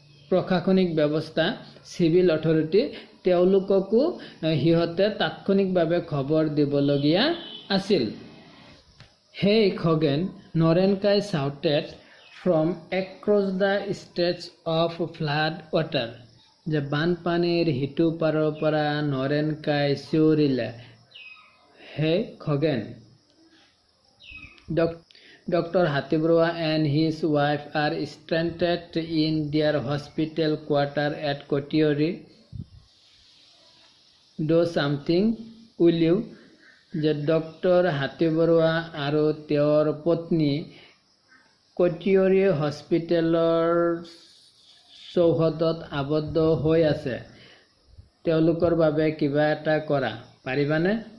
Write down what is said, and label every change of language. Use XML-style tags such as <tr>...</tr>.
<as>প্ৰশাসনিক ব্যৱস্থা civil authority তেওঁলোককো হিহতে তাৎক্ষণিকভাৱে খবৰ দিবলগীয়া আছিল</as> <en>Hey Khoghen, Norenkai shouted from across the stretch of flood water.</en> <as>যে বানপানীৰ হিটু পাৰৰ পৰা নৰেনকাই চিঞৰিলে হে Khagen Dr.</as> <en>Hatibroa and his wife are stranded in their hospital quarter at Kotiori. Do something, will you?</en> <as>যে ডক্টৰ হাতীবৰুৱা আৰু তেওঁৰ পত্নী কটিয়ৰী হস্পিটেলৰ চৌহদত আবদ্ধ হৈ আছে তেওঁলোকৰ বাবে কিবা এটা কৰা পাৰিবানে</as>